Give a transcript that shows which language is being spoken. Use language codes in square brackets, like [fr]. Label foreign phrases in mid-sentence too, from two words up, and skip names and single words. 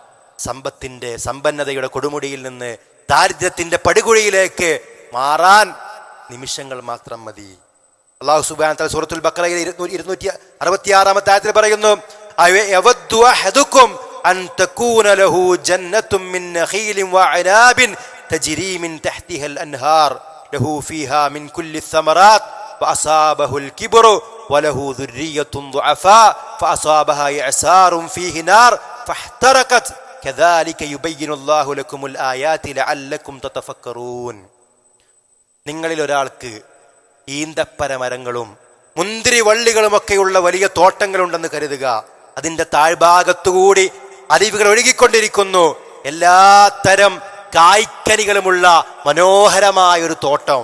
[ml] സമ്പന്നതയുടെ കൊടുമുടിയിൽ നിന്ന് ദാരിദ്ര്യത്തിന്റെ പടുകുഴിയിലേക്ക് മാറാൻ നിമിഷങ്ങൾ മാത്രം മതി. [ar] الله سبحانه وتعالى [ml] സൂറത്തുൽ ബഖറയിൽ 266-ാമത്തെ ആയത്തിൽ പറയുന്നു, [ar] أيود أحدكم أن تكون له جنة من نخيل وأعناب تجري من تحتها الأنهار له فيها من كل الثمرات فأصابه الكبر وله ذرية ضعفاء فأصابها إعصار فيه نار فاحترقت كذلك يبين الله لكم الآيات لعلكم تتفكرون. [ml] നിങ്ങളിൽ ഒരാൾക്ക് ഈന്തപ്പന മരങ്ങളും മുന്തിരി വള്ളികളുമൊക്കെയുള്ള വലിയ തോട്ടങ്ങളുണ്ടെന്ന് കരുതുക. അതിന്റെ താഴ്ഭാഗത്തുകൂടി അരുവികൾ ഒഴുകിക്കൊണ്ടിരിക്കുന്നു. എല്ലാ തരം കായ്ക്കനികളുമുള്ള മനോഹരമായ ഒരു തോട്ടം.